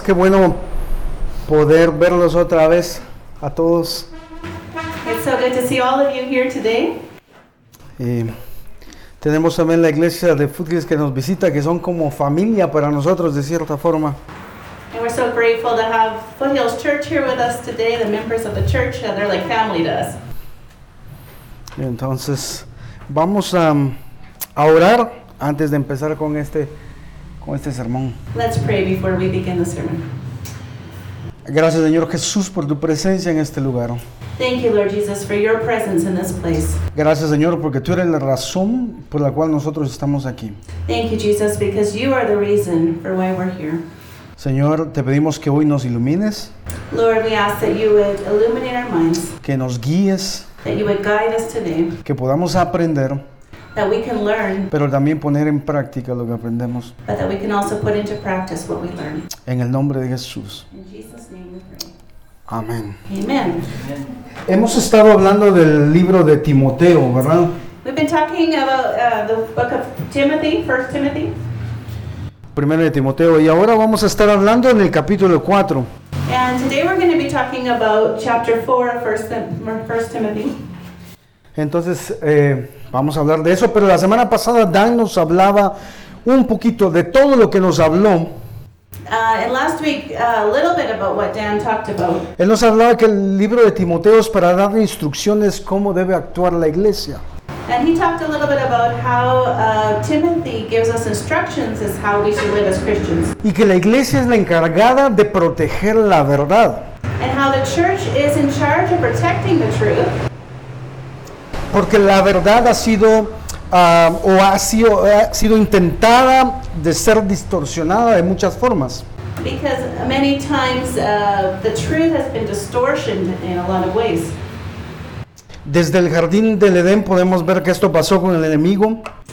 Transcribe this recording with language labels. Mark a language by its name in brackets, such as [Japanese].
[Spanish] Qué bueno poder verlos otra vez a todos. [English] It's so good to see all of you here today. [Spanish] Y tenemos también la iglesia de Footgates que nos visita, que son como familia para nosotros de cierta forma. [English] And we're so grateful to have Foothills Church here with us today, the members of the church, and they're like family to us. [Spanish] Y entonces vamos a orar antes de empezar con este sermón. [English] Let's pray before we begin the sermon. [Spanish] Gracias, Señor Jesús, por tu presencia en este lugar. [English] Thank you, Lord Jesus, for your presence in this place. [Spanish] Gracias, Señor, porque tú eres la razón por la cual nosotros estamos aquí. [English] Thank you, Jesus, because you are the reason for why we're here. [Spanish] Señor, te pedimos que hoy nos ilumines. [English] Lord, we ask that you would illuminate our minds. [Spanish] Que nos guíes. [English] That you would guide us today. [Spanish] Que podamos aprender. [English] That we can learn. [Spanish] Pero también poner en práctica lo que aprendemos. [English] But that we can also put into practice what we learn. [Spanish] En el nombre de Jesús. [English] In Jesus' name we pray. [Spanish] Amén. [English] Amen. [Spanish] Hemos estado hablando del libro de Timoteo, ¿verdad? [English] We've been talking about the book of Timothy, 1 Timothy. [Spanish] Primero de Timoteo, y ahora vamos a estar hablando en el capítulo 4. [English] And today we're going to be talking about chapter 4 of 1 Timothy. [Spanish] Entonces, vamos a hablar de eso, pero la semana pasada Dan nos hablaba un poquito de todo lo que nos habló. [English] And last week, a little bit about what Dan talked about. [Spanish] Él nos hablaba que el libro de Timoteo es para dar instrucciones cómo debe actuar la iglesia. [English] And he talked a little bit about how Timothy gives us instructions as how we should live as Christians. [Spanish] Y que la iglesia es la encargada de proteger la verdad. [English] And how the church is in charge of protecting the truth. [Spanish] Porque la verdad ha sido ha sido intentada de ser distorsionada de muchas formas. [English] Because many times the truth has been distorted in a lot of ways. [Spanish] Desde el jardín del Edén podemos ver que esto pasó con el enemigo.